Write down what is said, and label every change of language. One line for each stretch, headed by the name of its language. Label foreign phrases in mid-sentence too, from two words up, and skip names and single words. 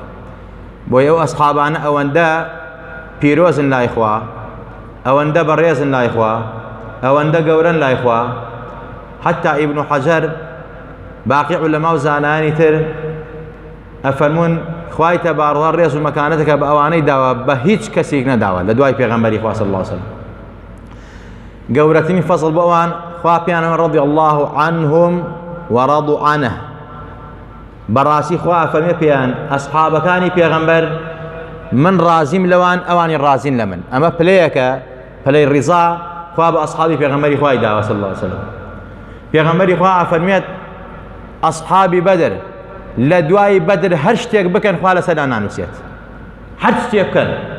Central Kurdish: بۆی ئەو ئەسحابانە ئەوەندە پیرۆزن لای خوا، ئەوەندە بەڕێزن لای خوا، ئەوەندە گەورن لای خوا، حتا ئیبن حەجەر باقی عولەما و زانایانی تر ئەفەرمون خوای تەبارەکە ڕێز و مەکانەتەکە بە ئەوانەی داوە بە هیچ کەسێک نەداوە لە دوای پێغەمبەری خوا
Arabic: صلی الله عليه وسلم.
Central Kurdish: گەورەترین فەزڵ بۆ ئەوان خوا پێیانەوە
Arabic: رەضی الله عنهم ورضوا عنه.
Central Kurdish: بەڕاستی خوا فەرمێ پێیان ئەسحابەکانی پێغەمبەر من ڕازیم لەوان، ئەوانی ڕازین لە من. ئەمە پلەیەکە، پلەی ڕیزا خوا بە ئەسحابی پێغەمبەری خوای داوە
Arabic: صلی الله عليه وسلم.
Central Kurdish: پێغەمبەری خوا فەرمێت ئەسحابی بەدر لە دوای بەدر هەر شتێک بکەن خوا لەسەردا نانووسێت، هەر شتێک بکەن.